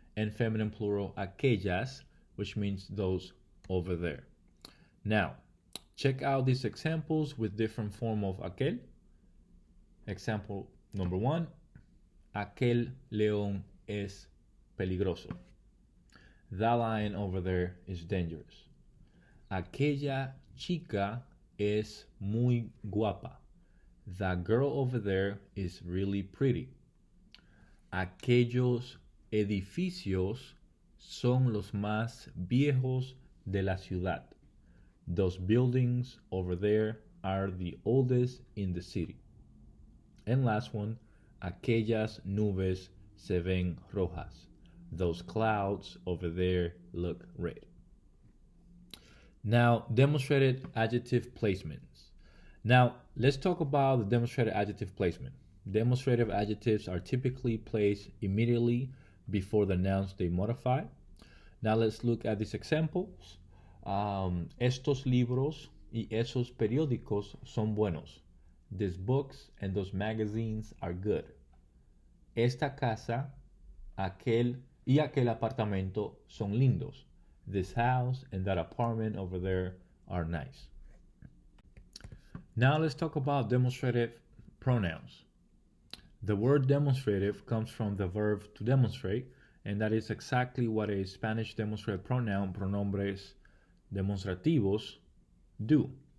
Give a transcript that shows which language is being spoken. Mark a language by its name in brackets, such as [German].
[English] And feminine plural, aquellas, which means those over there. Now, check out these examples with different form of aquel. Example number one, [Spanish] aquel león es peligroso. [English] That lion over there is dangerous. [Spanish] Aquella chica es muy guapa. [English] That girl over there is really pretty. [Spanish] Aquellos edificios son los más viejos de la ciudad. [English] Those buildings over there are the oldest in the city. And last one, [Spanish] aquellas nubes se ven rojas. [English] Those clouds over there look red. Now, demonstrated adjective placements. Now, let's talk about the demonstrated adjective placement. Demonstrative adjectives are typically placed immediately before the nouns they modify. Now, let's look at these examples. [Spanish] Estos libros y esos periódicos son buenos. [English] these books and those magazines are good. [Spanish] Esta casa, aquel y aquel apartamento son lindos. [English] This house and that apartment over there are nice. Now let's talk about demonstrative pronouns. The word demonstrative comes from the verb to demonstrate, and that is exactly what a Spanish demonstrative pronoun, pronombres demostrativos, do.